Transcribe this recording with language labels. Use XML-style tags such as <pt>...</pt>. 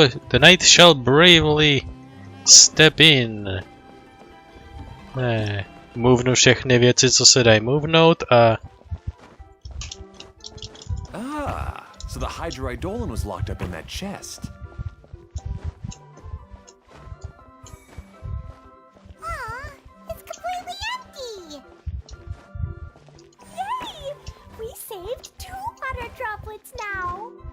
<en>The knight shall bravely step in.</en> <cs>Movnu všechny věci, co se dají movnout a...</cs> <en>Ah, so the hydro-eidolon was locked up in that chest. Aw, it's completely empty! Yay! We saved 2 water droplets now.</en>